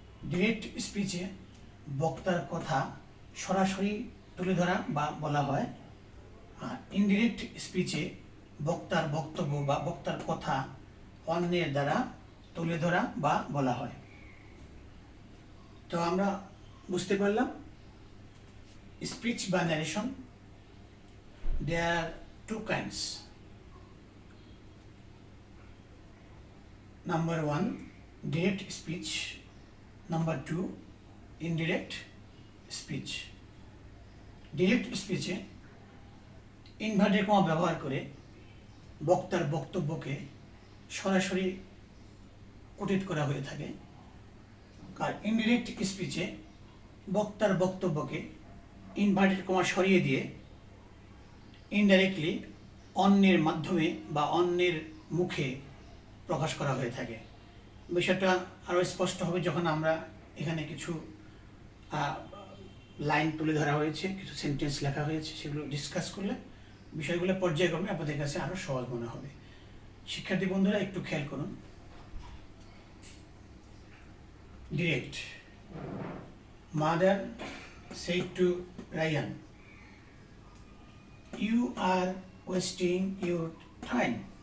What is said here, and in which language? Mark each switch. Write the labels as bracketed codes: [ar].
[bn] Direct স্পিচে বক্তার কথা সরাসরি তুলে ধরা বা বলা হয়, আর ইনডিরেক্ট স্পিচে বক্তার বক্তব্য বা বক্তার কথা অন্যের দ্বারা তুলে ধরা বা বলা হয়। তো আমরা বুঝতে পারলাম স্পিচ বা narration, [en] there are two kinds. Number one, direct speech. Number two, indirect speech. [bn] Direct স্পিচে inverted comma ব্যবহার করে বক্তার বক্তব্যকে সরাসরি কোটেট করা হয়ে থাকে, আর ইনডিরেক্ট স্পিচে বক্তার বক্তব্যকে ইনভার্টেড কমা সরিয়ে দিয়ে ইনডাইরেক্টলি অন্যের মাধ্যমে বা অন্যের মুখে প্রকাশ করা হয়ে থাকে। বিষয়টা আরও স্পষ্ট হবে যখন আমরা এখানে কিছু লাইন তুলে ধরা হয়েছে, কিছু সেন্টেন্স লেখা হয়েছে, সেগুলো ডিসকাস করলে বিষয়গুলো পর্যায়ক্রমে আপনাদের কাছে আরও সহজ মনে হবে। শিক্ষার্থী বন্ধুরা, একটু খেয়াল করুন। [en] Direct: mother said to Ryan, "You are wasting your time.